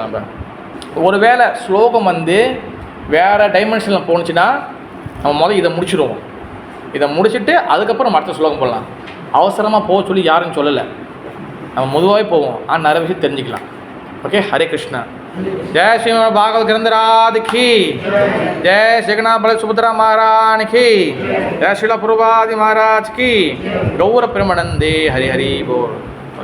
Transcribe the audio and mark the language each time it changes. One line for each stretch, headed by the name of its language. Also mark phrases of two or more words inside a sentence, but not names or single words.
Tamil: நம்ம ஒரு வேளை ஸ்லோகம் வந்து வேறு டைமென்ஷனில் போணுச்சுன்னா நம்ம இதை முடிச்சிடுவோம். இதை முடிச்சுட்டு அதுக்கப்புறம் அடுத்த ஸ்லோகம் போடலாம். அவசரமாக போக சொல்லி யாருன்னு சொல்லலை, நம்ம மெதுவாகவே போவோம். ஆனால் நிறைய விஷயம் தெரிஞ்சுக்கலாம். ஓகே, ஹரே கிருஷ்ணா.
Hindi: जय श्री भागवत ग्रंथराज की जय, जगन्नाथ बल सुभद्रा महाराज की जय, श्रीला प्रभुपाद महाराज की, गौर प्रेमानंदे हरि हरि बोल.